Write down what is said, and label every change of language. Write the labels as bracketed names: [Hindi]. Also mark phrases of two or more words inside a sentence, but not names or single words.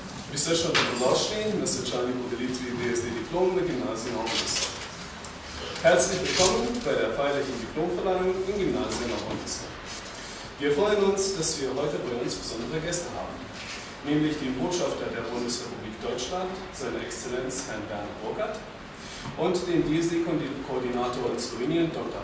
[Slovenian] Vi srčno dobrodošli na svečani podelitvi DSD-Diplom na Gymnasium Nordmünster. [German] Herzlich willkommen bei der feierlichen Diplomverleihung im Gymnasium Nordmünster. Wir freuen uns, dass wir heute bei uns besondere Gäste haben, nämlich den Botschafter der Bundesrepublik Deutschland, seine Exzellenz Herrn Werner Burkhardt, und den DSD-Koordinator in Slowenien, Dr.